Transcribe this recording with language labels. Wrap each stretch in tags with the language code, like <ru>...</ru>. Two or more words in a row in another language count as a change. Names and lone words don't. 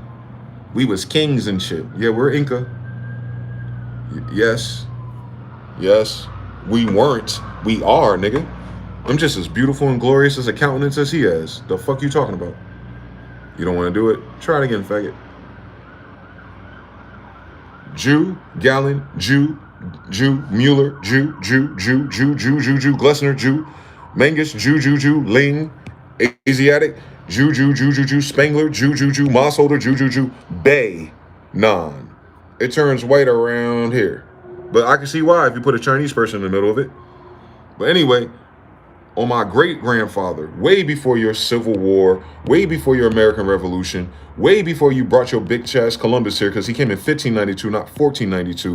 <en>We was kings and shit. Yeah, we're Inca. Yes. Yes. We weren't. We are, nigga. I'm just as beautiful and glorious as a countenance as he has. The fuck you talking about? You don't want to do it? Try it again, faggot. Jew, Gallon, Jew, Mueller, Jew, Glessner, Jew, Mangus, Jew, Ling, Asiatic, Jew, Spangler, Jew, Mossholder, Jew, Bay, Non. It turns white around here. But I can see why if you put a Chinese person in the middle of it. But anyway, on my great-grandfather, way before your Civil War, way before your American Revolution, way before you brought your big chest Columbus here, because he came in 1592, not 1492.</en>